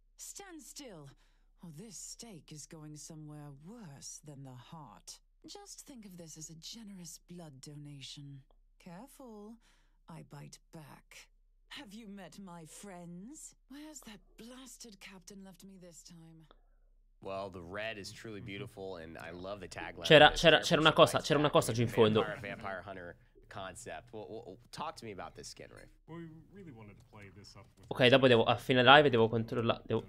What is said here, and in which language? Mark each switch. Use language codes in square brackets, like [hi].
[en] Stand still, or this steak is going somewhere worse than the heart. Just think of this as a generous blood donation. Careful, I bite back. Have you met my friends? Where's that blasted captain left me this time? Well, the red is truly beautiful, and I love the tagline. [it] C'era una cosa giù in fondo. [en] Vampire Hunter concept. Well, talk to me about this skin, Rafe. Well, we really wanted to play this up with [it] Ok, dopo devo, a fine live devo controllare.